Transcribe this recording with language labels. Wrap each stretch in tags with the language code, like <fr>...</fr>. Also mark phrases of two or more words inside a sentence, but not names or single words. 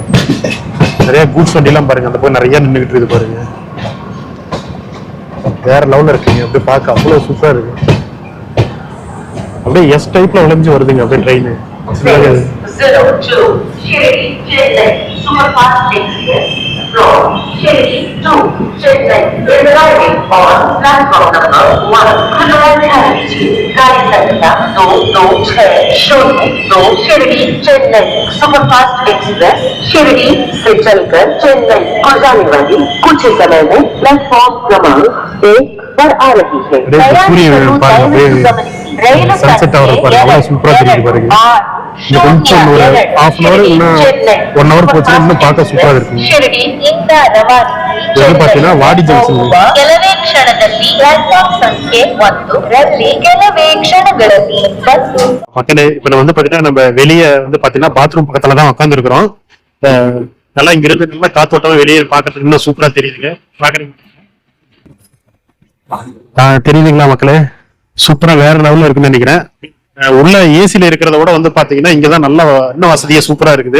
<ta>நிறைய கூட்ஸ் வண்டிலாம் பாருங்க, அந்த போய் நிறைய நின்றுகிட்டு இருக்குது பாருங்க. வேற லெவலில் இருக்குங்க. அப்படியே பார்க்க அவ்வளோ சூப்பராக இருக்கு. அப்படியே எஸ் டைப்ல வளைஞ்சு வருதுங்க அப்படியே ட்ரெயின்.</ta> <en>02 Shirdi Chennai Superfast Express from Shirdi to Chennai is arriving on platform number 170.</en> <hi>गाड़ी संख्या 226 शिरडी चेन्नई सुपरफास्ट एक्सप्रेस शिरडी से चलकर चेन्नई को जाने वाली कुछ समय में प्लेटफॉर्म क्रमांक 1 पर आ रही है।</hi> <ta>சன்செட் ஆகிற பாருங்க அவ்வளோ சூப்பராக தெரியுது பாருங்க. இன்னும் கொஞ்சம் ஒரு</ta> <en>half an hour</en> <ta>இன்னும் 1 hour போச்சுன்னா இன்னும் பார்க்க சூப்பராக இருக்கும். இது வந்து பார்த்தீங்கன்னா வாடி ஜங்ஷன்.</ta> <kn>ಕೆಲವೇ ಕ್ಷಣದಲ್ಲಿ ಪ್ಲಾಟ್ಫಾರ್ಮ್ ಸಂಖ್ಯೆ 1 ರಲ್ಲಿ ಕೆಲವೇ ಕ್ಷಣಗಳಲ್ಲಿ ಬಸ್ಸು.</kn> <ta>மக்களே இப்ப நம்ம வந்து பாத்தீங்கன்னா நம்ம வெளியே வந்து பாத்தீங்கன்னா பாத்ரூம் பக்கத்துல தான் உட்காந்து இருக்கிறோம். நல்லா இங்க இருந்து நல்லா காத்தோட்டமா வெளியே பாக்கிறதுக்கு இன்னும் சூப்பரா தெரியுதுங்க. பாக்குறீங்க தெரியுதுங்களா மக்களே? சூப்பரா வேற லெவல்ல இருக்குன்னு நினைக்கிறேன். உள்ள ஏசில இருக்கிறத விட வந்து பாத்தீங்கன்னா இங்கதான் நல்லா இன்னும் வசதியா சூப்பரா இருக்குது.</ta>